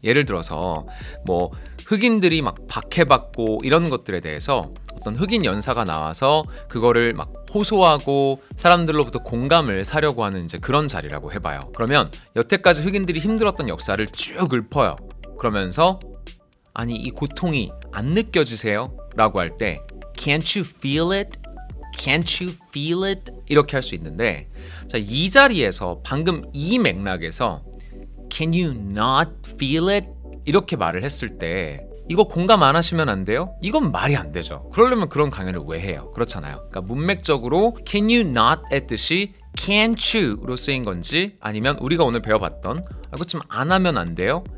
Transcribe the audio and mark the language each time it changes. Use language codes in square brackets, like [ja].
[ko] 예를 들어서 흑인들이 막 박해받고 이런 것들에 대해서 어떤 흑인 연사가 나와서 그거를 막 호소하고 사람들로부터 공감을 사려고 하는 이제 그런 자리라고 해봐요. 그러면 여태까지 흑인들이 힘들었던 역사를 쭉 읊어요. 그러면서 아니 이 고통이 안 느껴지세요? 라고 할 때 [en] Can't you feel it? Can't you feel it? [ko] 이렇게 할 수 있는데, 자, 이 자리에서 방금 이 맥락에서 [en] Can you not feel it? [ko] 이렇게 말을 했을 때 이거 공감 안 하시면 안 돼요? 이건 말이 안 되죠. 그러려면 그런 강연을 왜 해요? 그렇잖아요. 그러니까 문맥적으로 [en] Can you not [ko] 의 뜻이 [en] Can't you [ko] 로 쓰인 건지, 아니면 우리가 오늘 배워봤던 이거 좀 안 하면 안 돼요?